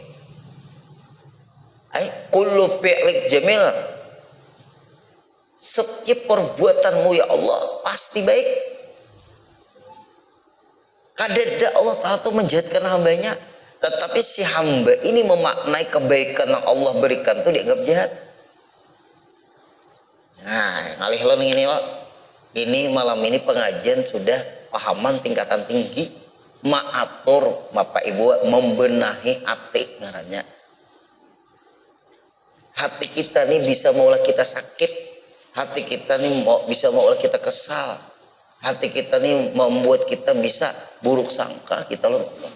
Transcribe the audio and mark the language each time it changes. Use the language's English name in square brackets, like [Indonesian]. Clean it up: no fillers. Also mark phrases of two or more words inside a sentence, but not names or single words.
[Arabic] Kullu fi'lik jamil. [Indonesian] Setiap perbuatanmu ya Allah pasti baik. Kadada Allah Ta'ala itu menjadikan hambanya, tetapi si hamba ini memaknai kebaikan yang Allah berikan itu dianggap jahat. [Banjar] Nah, ngalih lo ini lo, ini malam ini pengajian sudah pahaman tingkatan tinggi, maatur Bapak Ibu membenahi hati ngarannya. Hati kita nih bisa maulah kita sakit, hati kita nih bisa maulah kita kesal, hati kita nih membuat kita bisa buruk sangka kita loh.